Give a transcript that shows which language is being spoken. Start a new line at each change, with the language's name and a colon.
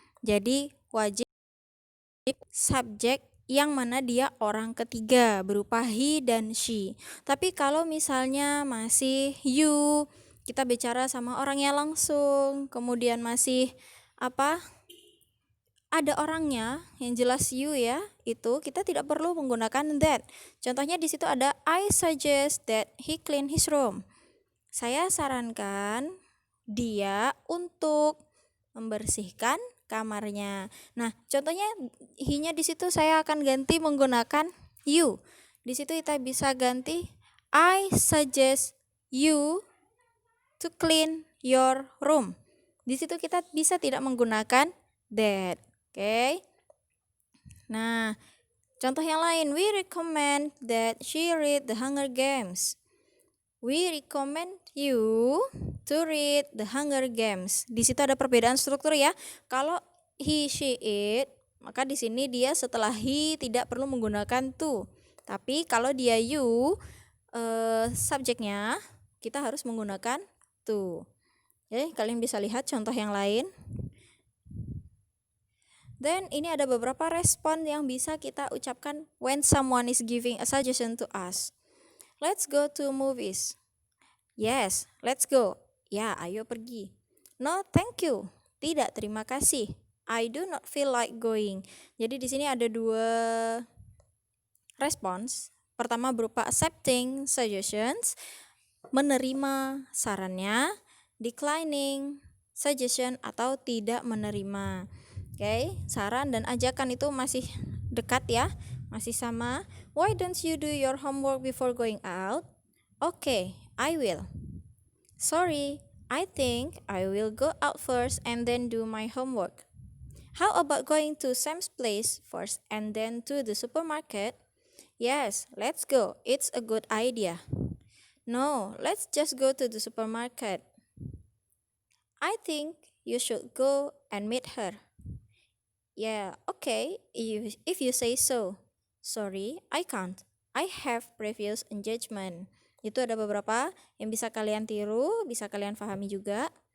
Indonesian: Jadi wajib subjek yang mana dia orang ketiga berupa he dan she. Tapi kalau misalnya masih you, kita bicara sama orangnya langsung, kemudian masih ada orangnya yang jelas you ya, itu kita tidak perlu menggunakan that. Contohnya di situ ada
English: I suggest that he clean his room.
Indonesian: Saya sarankan dia untuk membersihkan kamarnya. Nah, contohnya he-nya di situ saya akan ganti menggunakan you. Di situ kita bisa ganti
English: I suggest you to clean your room.
Indonesian: Di situ kita bisa tidak menggunakan that. Oke. Nah, contoh yang lain,
English: we recommend that she read The Hunger Games. We recommend you to read The Hunger Games.
Indonesian: Di situ ada perbedaan struktur ya. Kalau he, she, it, maka di sini dia setelah he tidak perlu menggunakan to. Tapi kalau dia you, subjeknya kita harus menggunakan to. Oke, kalian bisa lihat contoh yang lain.
English: Then
Indonesian: ini ada beberapa respon yang bisa kita ucapkan
English: when someone is giving a suggestion to us. Let's go to movies. Yes, let's go.
Indonesian: Ya, ayo pergi.
English: No, thank you.
Indonesian: Tidak, terima kasih.
English: I do not feel like going.
Indonesian: Jadi di sini ada dua respons. Pertama berupa
English: accepting suggestions,
Indonesian: menerima sarannya,
English: declining suggestion
Indonesian: atau tidak menerima. Oke, saran dan ajakan itu masih dekat ya, masih sama.
English: Why don't you do your homework before going out? Okay, I will. Sorry, I think I will go out first and then do my homework. How about going to Sam's place first and then to the supermarket? Yes, let's go. It's a good idea. No, let's just go to the supermarket. I think you should go and meet her. Yeah, okay, if you say so. Sorry, I can't. I have previous engagement.
Indonesian: Itu ada beberapa yang bisa kalian tiru, bisa kalian pahami juga.